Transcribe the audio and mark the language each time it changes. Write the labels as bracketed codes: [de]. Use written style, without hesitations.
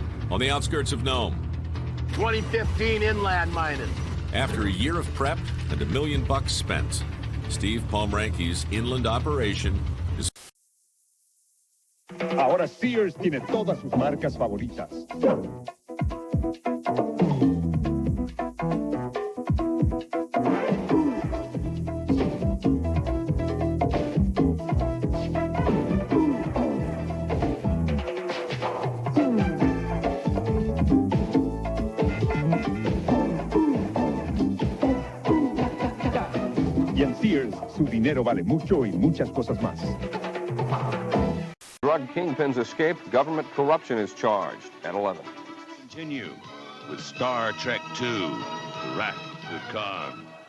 [en] on the outskirts of Nome. 2015 inland mining. After a year of prep and $1 million spent, Steve Pomranke's inland operation is... [es] Ahora Sears tiene todas sus marcas favoritas. Y en Sears, su dinero vale mucho y muchas cosas más. [en] Drug kingpins escape, government corruption is charged at 11. Continue with Star Trek II, Wrath of Khan.